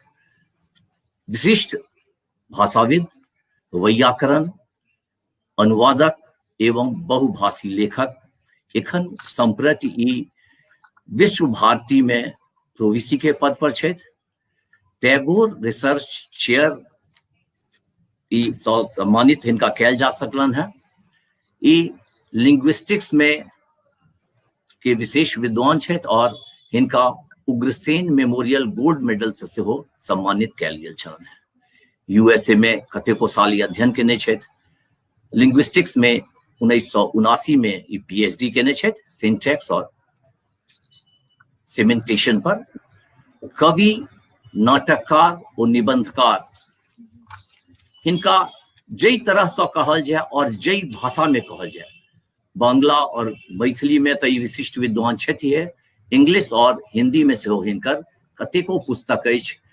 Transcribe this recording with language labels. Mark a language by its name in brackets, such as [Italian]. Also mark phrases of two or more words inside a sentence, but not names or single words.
[Maithili] विशिष्ट भाषाविद, वैयाकरण, अनुवादक एवं बहुभाषी लेखक, एखन संप्रति ई विश्व भारती में प्रोविसी के पद पर छथि। टैगोर रिसर्च चेयर ई सम्मानित हिनका कयल जा सकलन है। ई लिंग्विस्टिक्स में के विशेष विद्वान छथि और हिनका उग्रसेन मेमोरियल गोल्ड मेडल से सेहो सम्मानित कयल गेल छलन है। यूएसए में कतेको साल ई अध्ययन केने छथि। लिंग्विस्टिक्स में 1979 में ई पीएचडी केने छथि सिंटैक्स और सेमेंटेशन पर। कवि, नाटककार और निबंधकार, हिनका जई तरह से कहल जाए और जई भाषा में कहल जाए, बांग्ला और मैथिली में तो ई विशिष्ट विद्वान छथि, इंग्लिश और हिंदी में सेहो हिनकर कतेको पुस्तक अछि।